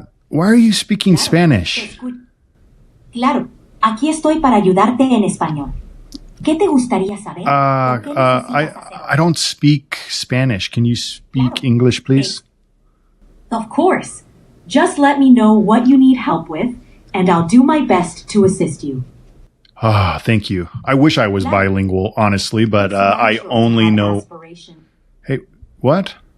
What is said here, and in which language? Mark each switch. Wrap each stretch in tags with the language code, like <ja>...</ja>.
<en>Why are you speaking Spanish?</en> <es>Claro, aquí estoy para ayudarte en español. ¿Qué te gustaría saber?</es> <en>I don't speak Spanish. Can you speak English, please? Of course. Just let me know what you need help with, and I'll do my best to assist you. Thank you. I wish I was bilingual, honestly, but I only know... Hey, what?</en>